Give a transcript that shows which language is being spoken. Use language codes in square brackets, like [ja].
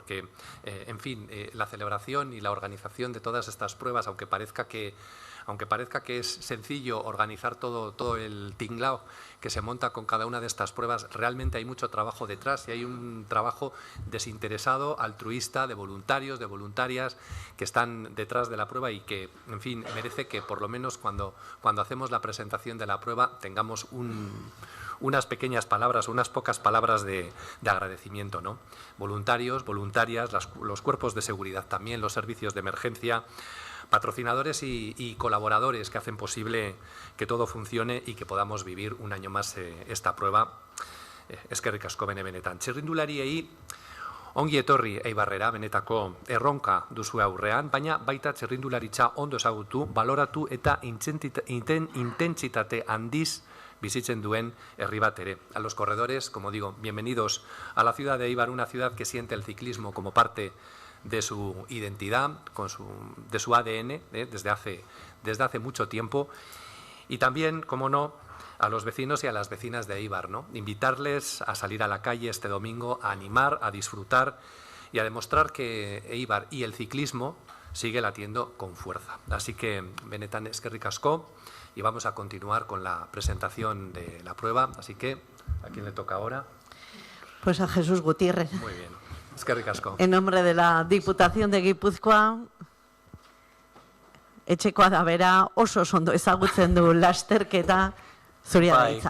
[es] Porque, en fin, la celebración y la organización de todas estas pruebas, aunque parezca que es sencillo organizar todo el tinglao que se monta con cada una de estas pruebas, realmente hay mucho trabajo detrás y hay un trabajo desinteresado, altruista, de voluntarios, de voluntarias que están detrás de la prueba y que, en fin, merece que por lo menos cuando hacemos la presentación de la prueba tengamos unas pequeñas palabras, unas pocas palabras de agradecimiento, ¿no? Voluntarios, voluntarias, los cuerpos de seguridad también, los servicios de emergencia, patrocinadores y colaboradores que hacen posible que todo funcione y que podamos vivir un año más esta prueba. [eu] Eskerrik asko benetan. Txirrindulariei ongi etorri Eibarrera, benetako erronka duzu aurrean, baina baita txirrindularitza ondo ezagutu, baloratu eta intentsitate handiz bizitzen duen herri bat ere. [es] A los corredores, como digo, bienvenidos a la ciudad de Eibar, una ciudad que siente el ciclismo como parte de su identidad, de su ADN, desde hace mucho tiempo, y también, como no, a los vecinos y a las vecinas de Eibar, ¿no? Invitarles a salir a la calle este domingo, a animar, a disfrutar y a demostrar que Eibar y el ciclismo sigue latiendo con fuerza. Así que, [eu] benetan eskerrik asko, [es] y vamos a continuar con la presentación de la prueba. Así que, ¿a quién le toca ahora? Pues a Jesús Gutiérrez. Muy bien. [eu] Eskerrik asko. [es] En nombre de la Diputación de Gipuzkoa, [eu] etxekoa da bera, oso ondo ezagutzen du lasterketa, zuria da hitza.